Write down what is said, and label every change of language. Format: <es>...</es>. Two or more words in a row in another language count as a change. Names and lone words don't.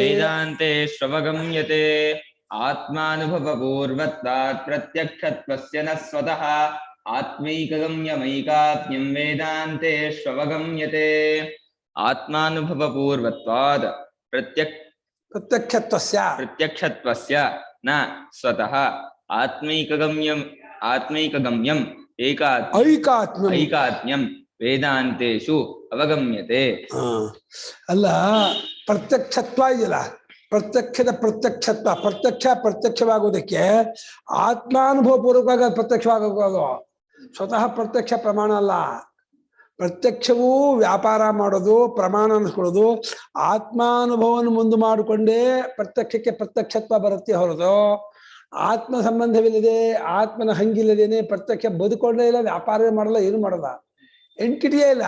<sa>आत्मानुभवपूर्वत्वात् प्रत्यक्षत्वस्य न स्वतः आत्मैकगम्यमैकात्म्यं वेदान्ते स्वगम्यते आत्मानुभवपूर्वत्वात् प्रत्यक्षत्वस्य न स्वतः आत्मैकगम्यं ऐकात्म्यं वेदांतेषु अवगम्यते।</sa> <kn>ಅಲ್ಲ ಪ್ರತ್ಯಕ್ಷತ್ವ ಇದೆಯಲ್ಲ, ಪ್ರತ್ಯಕ್ಷವಾಗುವುದಕ್ಕೆ ಆತ್ಮಾನುಭವ ಪೂರ್ವಕವಾಗಿ ಪ್ರತ್ಯಕ್ಷವಾಗಬಹುದು. ಸ್ವತಃ ಪ್ರತ್ಯಕ್ಷ ಪ್ರಮಾಣ ಅಲ್ಲ. ಪ್ರತ್ಯಕ್ಷವೂ ವ್ಯಾಪಾರ ಮಾಡೋದು, ಪ್ರಮಾಣ ಅನ್ಸ್ಕೊಳ್ಳೋದು, ಆತ್ಮಾನುಭವವನ್ನು ಮುಂದೆ ಮಾಡಿಕೊಂಡೇ ಪ್ರತ್ಯಕ್ಷಕ್ಕೆ ಪ್ರತ್ಯಕ್ಷತ್ವ ಬರುತ್ತೆ ಹೊರತು ಆತ್ಮ ಸಂಬಂಧವಿಲ್ಲದೆ ಆತ್ಮನ ಹಂಗಿಲ್ಲದೇನೆ ಪ್ರತ್ಯಕ್ಷ ಬದುಕೊಂಡೇ ಇಲ್ಲ, ವ್ಯಾಪಾರವೇ ಮಾಡಲ್ಲ, ಏನು ಮಾಡಲ್ಲ, ಎಂಟಿಟಿಯೇ ಇಲ್ಲ.</kn>